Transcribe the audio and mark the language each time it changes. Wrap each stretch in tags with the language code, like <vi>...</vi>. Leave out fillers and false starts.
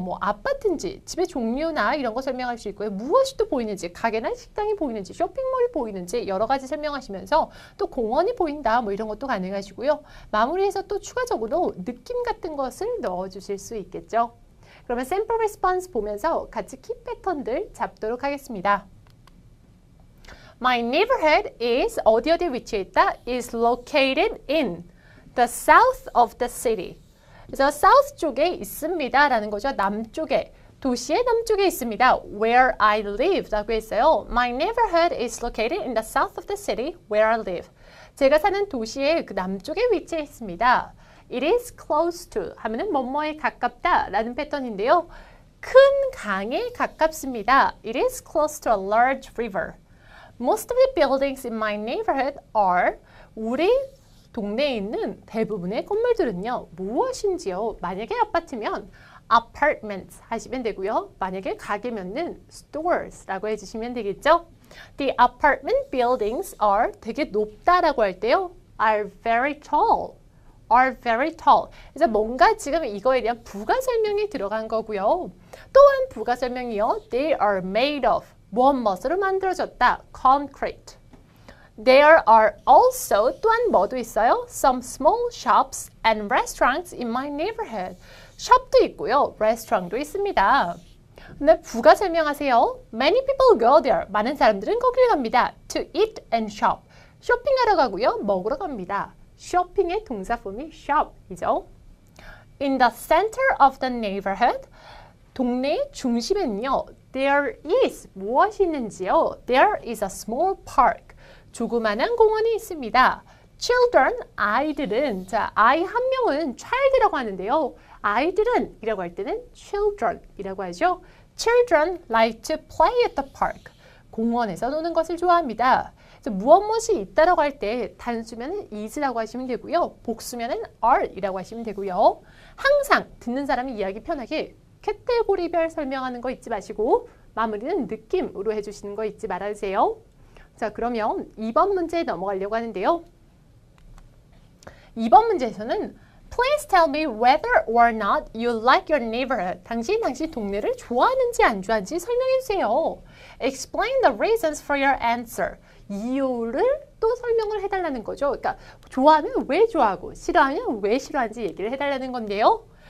<ko>아파트인지 집의 종류나 이런 거 설명할 수 있고요. 무엇이 또 보이는지 가게나 식당이 보이는지 쇼핑몰이 보이는지 여러 가지 설명하시면서 또 공원이 보인다 이런 것도 가능하시고요. 마무리해서 또 추가적으로 느낌 같은 것을 넣어주실 수 있겠죠. 그러면 샘플 리스폰스 보면서 같이 키 패턴들 잡도록 하겠습니다.</ko> <en>My neighborhood is</en> <ko>어디에 위치해 있다?</ko> <en>is located in the south of the city.</en> <ko>그래서 south 쪽에 있습니다 라는 거죠. 남쪽에, 도시의 남쪽에 있습니다.</ko> <en>Where I live</en> <ko>라고 했어요.</ko> <en>My neighborhood is located in the south of the city where I live.</en> <ko>제가 사는 도시의 그 남쪽에 위치해 있습니다.</ko> <en>It is close to</en> <ko>하면은 뭐뭐에 가깝다 라는 패턴인데요. 큰 강에 가깝습니다.</ko> <en>It is close to a large river. Most of the buildings in my neighborhood are</en> <ko>우리 동네에 있는 대부분의 건물들은요. 무엇인지요? 만약에 아파트면 apartments 하시면 되고요. 만약에 가게면은 stores라고 해주시면 되겠죠.</ko> <en>The apartment buildings are</en> <ko>되게 높다라고 할 때요.</ko> <en>are very tall. are very tall.</en> <ko>그래서 뭔가 지금 이거에 대한 부가 설명이 들어간 거고요. 또한 부가 설명이요.</ko> <en>They are made of</en> <ko>무엇으로 만들어졌다.</ko> <en>concrete. There are also</en> <ko>또한 뭐도 있어요?</ko> <en>Some small shops and restaurants in my neighborhood.</en> <ko>숍도 있고요. 레스토랑도 있습니다. 근데 부가 설명하세요.</ko> <en>Many people go there.</en> <ko>많은 사람들은 거길 갑니다.</ko> <en>To eat and shop.</en> <ko>쇼핑하러 가고요. 먹으러 갑니다. 쇼핑의 동사폼이 shop이죠.</ko> <en>In the center of the neighborhood.</en> <ko>동네의 중심에는요.</ko> <en>There is</en> <ko>무엇이 있는지요?</ko> <en>There is a small park.</en> <ko>조그만한 공원이 있습니다. Children, 아이들은 아이 한 명은 child이라고 하는데요. 아이들은 이라고 할 때는 children이라고 하죠.</ko> <en>Children like to play at the park.</en> <ko>공원에서 노는 것을 좋아합니다. 무엇이 있다라고 할 때 단수면은 is라고 하시면 되고요. 복수면은 are이라고 하시면 되고요. 항상 듣는 사람이 이야기 편하게 카테고리별 설명하는 거 잊지 마시고 마무리는 느낌으로 해주시는 거 잊지 말아주세요. 자, 그러면 2번 문제에 넘어가려고 하는데요. 2번 문제에서는</ko> <en>Please tell me whether or not you like your neighborhood.</en> <ko>당신 동네를 좋아하는지 안 좋아하는지 설명해 주세요.</ko> <en>Explain the reasons for your answer.</en> <ko>이유를 또 설명을 해달라는 거죠. 그러니까 좋아하면 왜 좋아하고 싫어하면 왜 싫어하는지 얘기를 해달라는 건데요.</ko>